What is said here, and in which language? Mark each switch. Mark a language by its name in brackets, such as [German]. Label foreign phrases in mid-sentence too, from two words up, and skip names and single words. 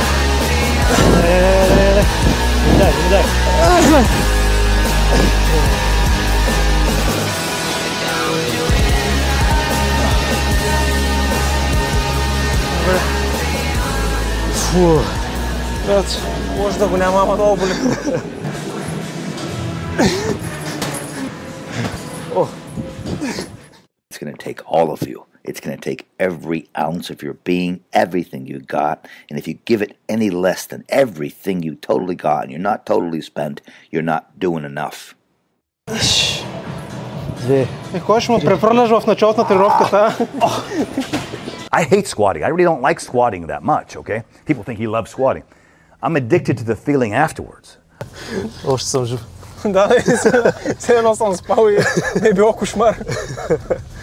[Bulgarian] Не дай. Фу. Брат, може да го няма, ама много боли. [English] It's going to take all of you. It's going to take every ounce of your being, everything you got. And if you give it any less than everything you totally got and you're not totally spent, you're not doing enough. [Bulgarian] Кой ще му префърляш в началото на тренировката? [English] I hate squatting. I really don't like squatting that much, okay? People think he loves squatting. I'm addicted to the feeling afterwards. [Bulgarian] Още съм жив. Да, все едно съм спал и е било кошмар.